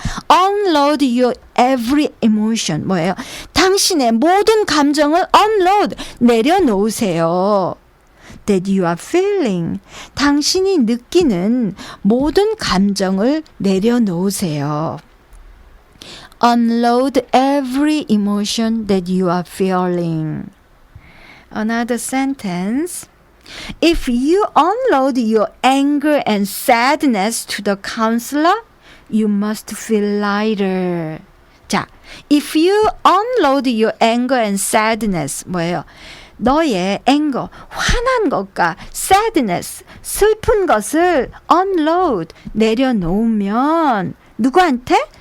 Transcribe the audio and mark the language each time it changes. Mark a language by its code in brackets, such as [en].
[en] Unload your every emotion. [ko] 뭐예요? 당신의 모든 감정을 unload, 내려놓으세요. [en] That you are feeling. [ko] 당신이 느끼는 모든 감정을 내려놓으세요. [en] Unload every emotion that you are feeling. Another sentence. If you unload your anger and sadness to the counselor, you must feel lighter. 자, if you unload your anger and sadness, [ko] 뭐예요? 너의 anger, 화난 것과 sadness, 슬픈 것을 unload, 내려놓으면 누구한테?